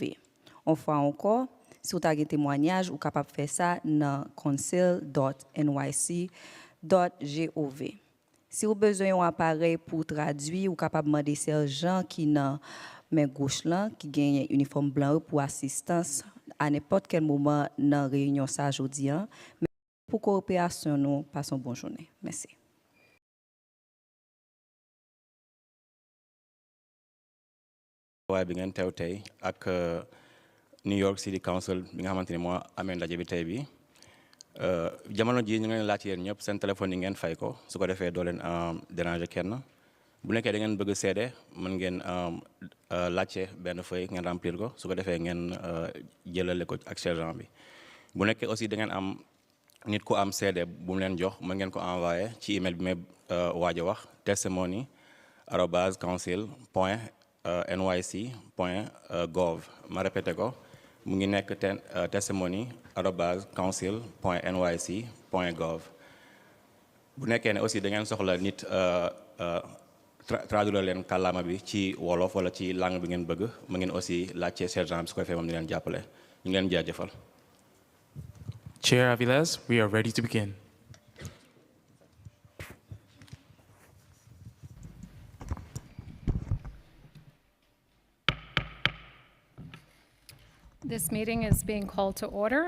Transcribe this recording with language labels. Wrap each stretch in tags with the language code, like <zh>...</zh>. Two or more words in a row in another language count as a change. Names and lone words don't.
<fr>Une fois encore, si vous avez un témoignage, vous êtes capable de faire ça dans council.nyc.gov. Si vous avez besoin d'un appareil pour traduire, vous êtes capable de demander sergent qui dans main gauche là, qui gagne un uniforme blanc pour assistance à n'importe quel moment dans la réunion ça aujourd'hui. Mais pour coopération, nous passons une bonne journée. Merci.</fr> <wo>waaye bi ngeen teew tey ak New York City Council bi nga xamante ni moo amee ndaje bi tey bi jamono ji ñu ngi leen laaj yéen ñëpp seen téléphone yi ngeen fay ko su ko defee doo leen déranger kenn bu nekkee da ngeen bëgg seede mën ngeen laajte benn feuille ngeen remplir ko su ko defee ngeen jëlale ko ak sergent bi bu nekkee aussi da ngeen am nit ku am seede bu mu leen jox mën ngeen ko envoyé ci email bi may waaj a wax testimony@council.nyc.gov ma répété ko mu ngi nekk testimony@council.nyc.gov bu nekkee ne aussi da ngeen soxla nit traduire leen kàllaama bi ci wolof wala ci langue bi ngeen bëgg mu ngeen aussi laajte sergent bi su ko defee moom di leen jàppale ñu ngi leen jaajëfal.</wo> <en>Chair Aviles, we are ready to begin. This meeting is being called to order.</en>